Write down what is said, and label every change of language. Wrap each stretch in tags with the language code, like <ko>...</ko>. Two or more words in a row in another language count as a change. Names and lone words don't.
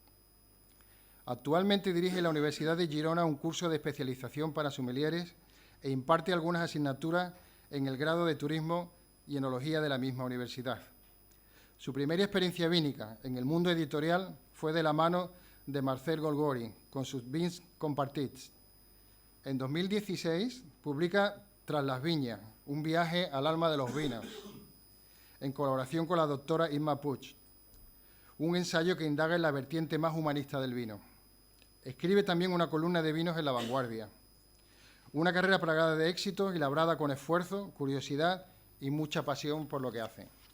<es>Actualmente dirige en la Universidad de Girona un curso de especialización para sommeliers e imparte algunas asignaturas en el grado de Turismo y Enología de la misma universidad. Su primera experiencia vínica en el mundo editorial fue de la mano de Marcel Golgori, con sus Vins Compartits. En 2016 publica Tras las viñas, un viaje al alma de los vinos, en colaboración con la doctora Imma Puig, un ensayo que indaga en la vertiente más humanista del vino. Escribe también una columna de vinos en La Vanguardia. Una carrera plagada de éxitos y labrada con esfuerzo, curiosidad y mucha pasión por lo que hace.</es>